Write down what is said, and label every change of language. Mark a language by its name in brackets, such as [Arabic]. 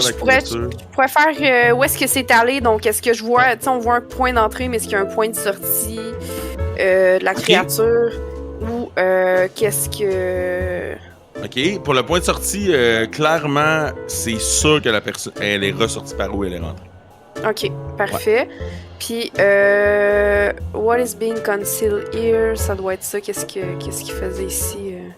[French] je pourrais faire où est-ce que c'est allé. Donc, est-ce que je vois... Tu sais, on voit un point d'entrée, mais est-ce qu'il y a un point de sortie de la créature? Ou qu'est-ce que... OK. Pour le point de sortie, clairement, c'est sûr que la personne... Elle est ressortie par où elle est rentrée. OK, parfait. Ouais. Puis, [English] what is being concealed here? [French] Ça doit être ça. Qu'est-ce qu'il faisait ici?